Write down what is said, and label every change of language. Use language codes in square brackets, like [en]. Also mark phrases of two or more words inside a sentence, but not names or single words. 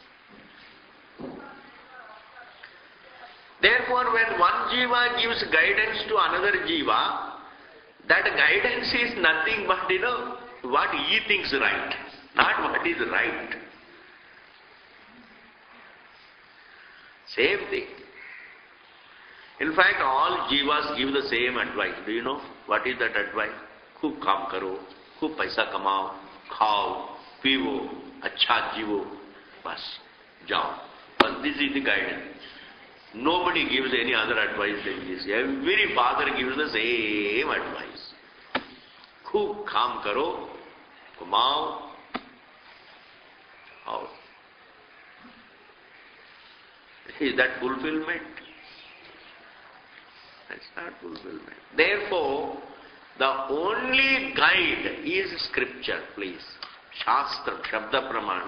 [en] Therefore, when one jiva gives guidance to another jiva, that guidance is nothing but, what he thinks right, not what is right. Same thing. In fact, all jivas give the same advice. Do you know what is that advice? [hi] ख़ूब काम करो, ख़ूब पैसा कमाओ, खाओ, पियो, अच्छा जियो, बस, जाओ. [en] But this is the guidance. Nobody gives any other advice than this. Every father gives the same advice. [hi] ख़ूब काम करो, कमाओ, [en] how? Is that fulfillment? That's not fulfillment. Therefore, the only guide is scripture, please. [sa] शास्त्र, शब्द प्रमाण.